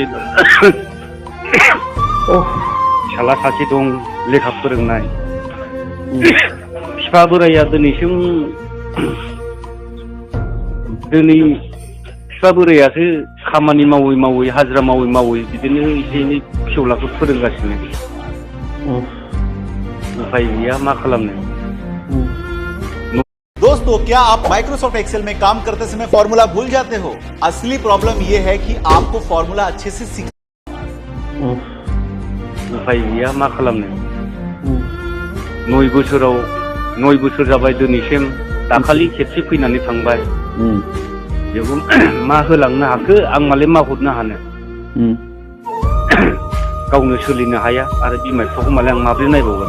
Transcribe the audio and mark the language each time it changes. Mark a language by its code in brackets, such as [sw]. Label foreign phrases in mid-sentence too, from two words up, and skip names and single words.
[brx] सासे दं लेखा फोरोंनाय बिफा बोराया दिनैसिम बिफा बोरायासो खामानि मावै मावै हाजिरा मावै मावै बिदिनो एसे एनै फिसौलाखौ फोरोंगासिनो उफाय गैया मा खालामनो [hi] दोस्तों क्या आप माइक्रोसॉफ्ट एक्सेल में काम करते समय फॉर्मूला भूल जाते हो असली प्रॉब्लम ये है कि आपको फॉर्मूला अच्छे से सीख [brx] उफाय गैया मा खालामनो 9 बोसोर जाबाय दिनैसिम दाखालि खेबसे फैनानै थांबाय बेखौ मा होलांनो हाखो आं मालाय मा हरनो हानो गावनो सोलिनो हाया आरो बिमा बिफाखौ मालाय आं माब्रै नायबावगोन